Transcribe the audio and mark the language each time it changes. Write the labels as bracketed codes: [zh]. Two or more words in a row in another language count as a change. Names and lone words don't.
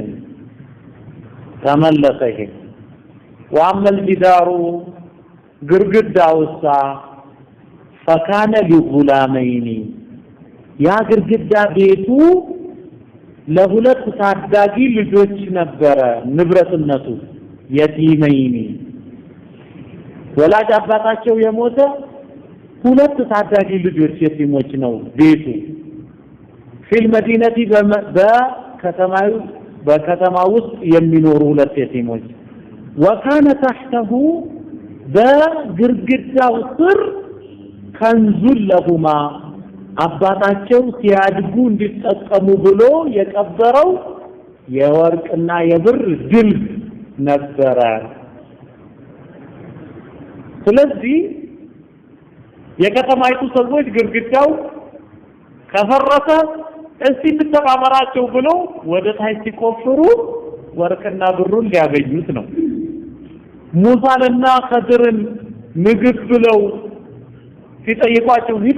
[am] ተመለሰ ይሄ [ar] وأما الجدار [am] ግርግዳውሳ [ar] فكان لغلامين [am] ያ ግርግዳ ቤቱ ለሁለት ታዳጊ ልጆች ነበረ ንብረትነቱ የቲመይኒ ወላጅ አባታቸው የሞተ ሁለት ታዳጊ ልጆች የቲሞች ነው ቤቱ [ar] في المدينة [am] በከተማ ውስጥ የሚኖሩ ሁለት የቲሞች [ar] وكان تحته [am] በግርግዳው ስር [ar] كنز لهما [am] አባታቸው ሲያድጉ እንዲጠቀሙ ብሎ የቀበረው የወርቅና የብር ድል ነበረ ስለዚህ የከተማይቱ ሰዎች ግርግዳው ከፈረሰ እስቲ እንተባበራቸው ብሎ ወደ ታች ሲቆፍሩ ወርቅና ብሩን ሊያገኙት ነው ሙሳንና ኸድርን ምግብ ብለው ሲጠይቋቸው ሂዱ